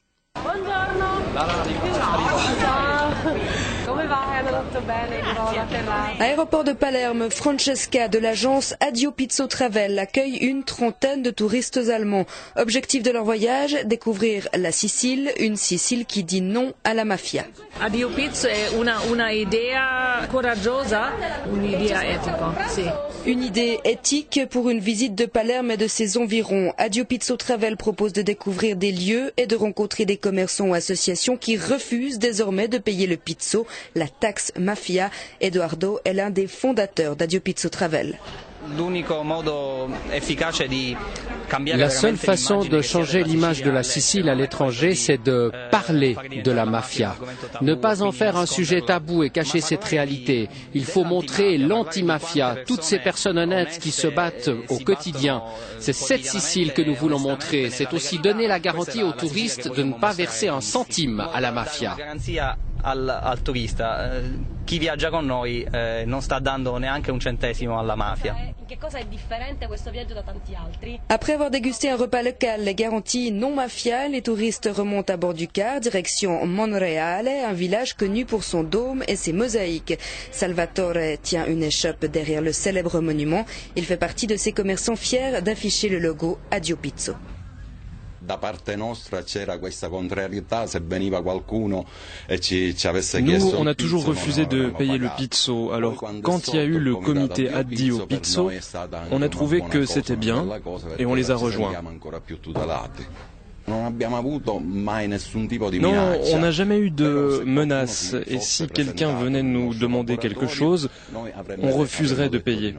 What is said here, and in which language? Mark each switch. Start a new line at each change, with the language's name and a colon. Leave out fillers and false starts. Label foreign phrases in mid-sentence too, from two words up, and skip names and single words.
French: Aéroport de Palerme, Francesca de l'agence Addio Pizzo Travel accueille une trentaine de touristes allemands. Objectif de leur voyage, découvrir la Sicile, une Sicile qui dit non à la mafia.
Italian: Addio Pizzo è una idea coraggiosa, un'idea etica, sì.
French: Une idée éthique pour une visite de Palerme et de ses environs. Addio Pizzo Travel propose de découvrir des lieux et de rencontrer des commerçants ou associations qui refusent désormais de payer le pizzo, la taxe mafia. Edoardo est l'un des fondateurs d'Addio Pizzo Travel. La seule façon de changer l'image de la Sicile à l'étranger, c'est de parler de la mafia. Ne pas en faire un sujet tabou et cacher cette réalité. Il faut montrer l'anti-mafia, toutes ces personnes honnêtes qui se battent au quotidien. C'est cette Sicile que nous voulons montrer. C'est aussi donner la garantie aux touristes de ne pas verser un centime à la mafia.
Italian: Al turista, chi viaggia con noi non sta dando neanche un centesimo alla mafia.
French: Après avoir dégusté un repas local, les garanties non mafia, les touristes remontent à bord du car, direction Monreale, un village connu pour son dôme et ses mosaïques. Salvatore tient une échoppe derrière le célèbre monument. Il fait partie de ces commerçants fiers d'afficher le logo Addio Pizzo.
Italian: Da parte nostra c'era questa contrarietà, se veniva qualcuno e ci avesse
French: Nous,
Italian: chiesto.
French: on a toujours refusé de payer le pizzo. Alors, quand il y a eu le comité Addio Pizzo, on a trouvé que c'était bien et on les a rejoints. Non, on n'a jamais eu de menace et si quelqu'un venait nous demander quelque chose, on refuserait de payer.